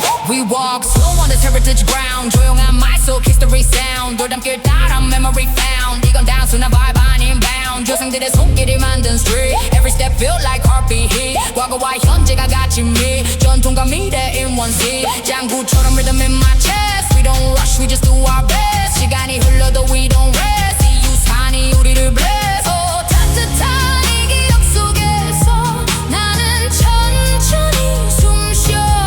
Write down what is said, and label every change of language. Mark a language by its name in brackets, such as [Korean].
[English] We walk slow on this heritage ground. [Korean] 조용한 말 속 [English] history sound. [Korean] 돌담길 따라 [English] memory found. [Korean] 이건 단순한 [English] vibe [Korean] 아닌 [English] bound. [Korean] 조상들의 손길이 만든 [English] street. Every step feel like heartbeat hit. [Korean] 과거와 현재가 같이 [English] meet. [Korean] 전통과 미래 [English] in one seat. [Korean] 장구처럼 [English] rhythm in my chest. We don't rush, we just do our best. [Korean] 시간이 흘러도 [English] we don't rest. [Korean] 이 유산이 우리를 [English] bless. [Korean] Oh, 따뜻한 이 기억 속에서 나는 천천히 숨쉬어.